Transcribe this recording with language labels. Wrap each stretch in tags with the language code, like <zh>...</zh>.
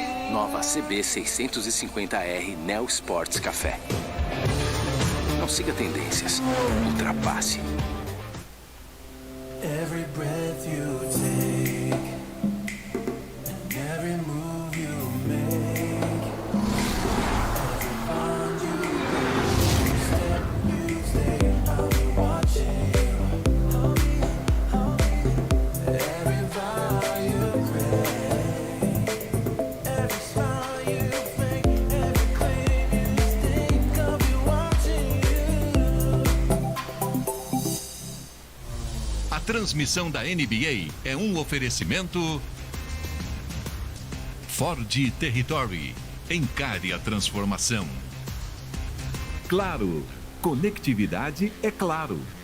<pt>Nova CB 650R Neo Sports Café. Não siga tendências, ultrapasse.</pt> <en>Every breath you take, and every move you make, every bond you break, every step you take, I'll be watching. Every vow you break, every smile you fake, every claim you stake, I'll be watching you.</en> <pt>A transmissão da NBA é um oferecimento Ford Territory. Encare a transformação. Claro, conectividade é claro.</pt>